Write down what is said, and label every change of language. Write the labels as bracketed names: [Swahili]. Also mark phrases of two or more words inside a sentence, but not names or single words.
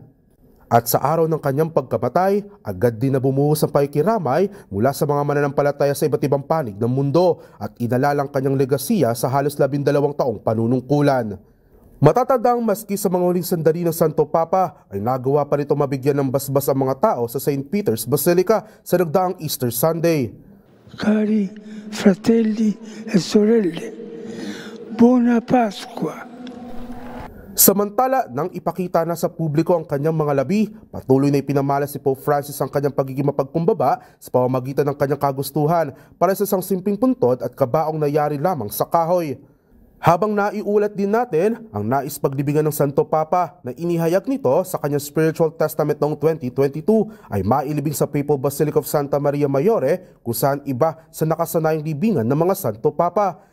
[Filipino] At sa araw ng kanyang pagkamatay, agad din na bumuhos ang pakikiramay mula sa mga mananampalataya sa iba't ibang panig ng mundo at inalalang kanyang legasiya sa halos 12 taong panunungkulan. Matatandang maski sa mga huling sandali ng Santo Papa ay nagawa pa nito mabigyan ng basbas ang mga tao sa St. Peter's Basilica sa nagdaang [English] Easter Sunday. [Italian] Cari fratelli e sorelle, buona Pasqua! [Filipino] Samantala, nang ipakita na sa publiko ang kanyang mga labi, patuloy na ipinamalas si Pope Francis ang kanyang pagiging mapagkumbaba sa pamamagitan ng kanyang kagustuhan para sa isang simpleng puntod at kabaong nayari lamang sa kahoy. Habang naiulat din natin ang nais paglibingan ng Santo Papa na inihayag nito sa kanyang [English] spiritual testament [Filipino] noong 2022 ay mailibing sa Papal Basilica of Santa Maria Maggiore kung saan iba sa nakasanayang libingan ng mga Santo Papa.